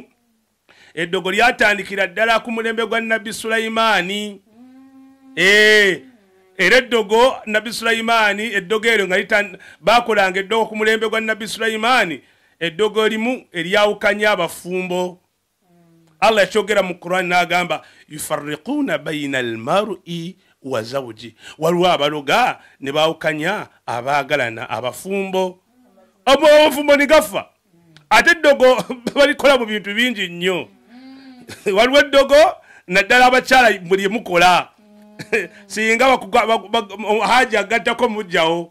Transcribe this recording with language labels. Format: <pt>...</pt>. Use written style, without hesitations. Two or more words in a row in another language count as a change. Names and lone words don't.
<lg>Eddogo lyatandikira ddala ku mulembe gwa Nabbi Sulaimaani. Era eddogo Nabbi Sulaimaani eddogo eryo nga bakolanga eddogo ku mulembe gwa Nabbi Sulaimaani eddogo limu eryawukanya abafumbo. Allah yakyogera mu Qur'an n'agamba</lg> <ar>يفرقون بين المرء وزوجه</ar> <lg>waliwo abaloga ne baawukanya abaagalana abafumbo. Abafumbo ne gafa ate eddogo balikola mu bintu bingi nnyo. Waliwo eddogo naddala abakyala buli mukola singa haja agattako mujjawo</lg>